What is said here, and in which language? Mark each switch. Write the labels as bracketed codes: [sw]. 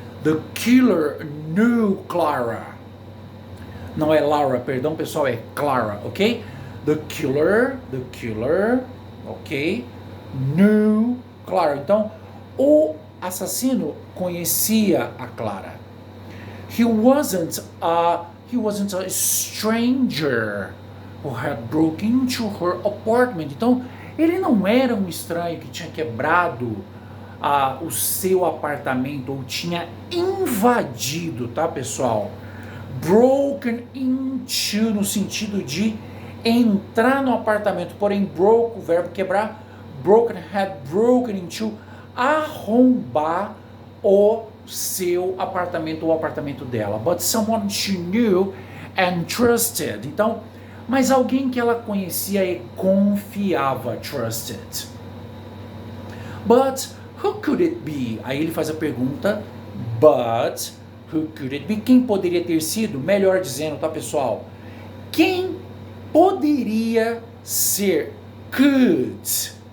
[en] The killer knew Clara. [pt] Não é Laura, perdão, pessoal, é Clara, ok? [en] The killer, ok? Knew Clara. [pt] Então, o assassino conhecia a Clara. [en] He wasn't a stranger who had broken into her apartment. [pt] Então, ele não era um estranho que tinha quebrado o seu apartamento ou tinha invadido, tá, pessoal? Broken into no sentido de entrar no apartamento, porém broke, o verbo quebrar, [en] had broken into, [pt] arrombar o seu apartamento ou o apartamento dela. [en] But someone she knew and trusted. [pt] Então, mas alguém que ela conhecia e confiava, trusted. [en] But who could it be? [pt] Aí ele faz a pergunta, [en] but who could it be? [pt] Quem poderia ter sido? Melhor dizendo, tá, pessoal? Quem poderia ser? Could.